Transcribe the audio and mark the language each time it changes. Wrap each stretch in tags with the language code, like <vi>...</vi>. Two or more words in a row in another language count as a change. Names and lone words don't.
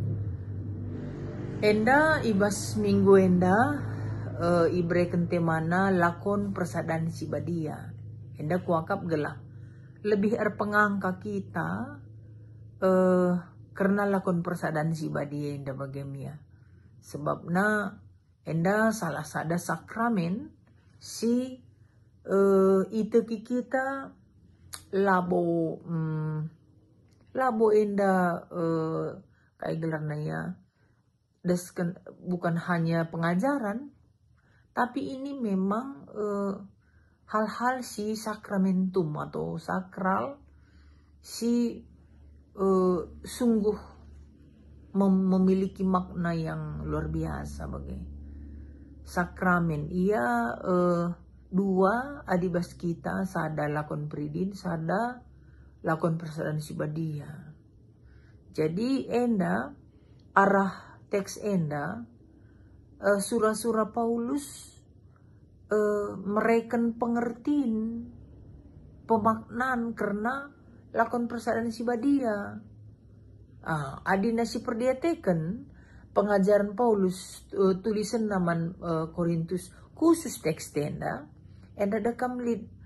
<btx>enda ibas minggu enda ibreken temana lakon persadan si badia enda kuakap gelah lebih erpengangka kita karena lakon persadan si badia enda bagemia sebabna enda salah sada sakramen si iteki kita labo enda kayak gelarna ya desken</btx> <id>bukan hanya pengajaran tapi ini memang hal-hal si sakramentum atau sakral si sungguh memiliki makna yang luar biasa bagi sakramen</id> <btx>ia dua adibas kita sada lakon pridin sada lakon persadan si badia jadi enda arah teks enda surah-surah Paulus mereken pengertiin pemaknaan karena lakon persadan si badia adina si perdiateken pengajaran Paulus tulisan naman Korintus khusus teks enda dekam lid</btx>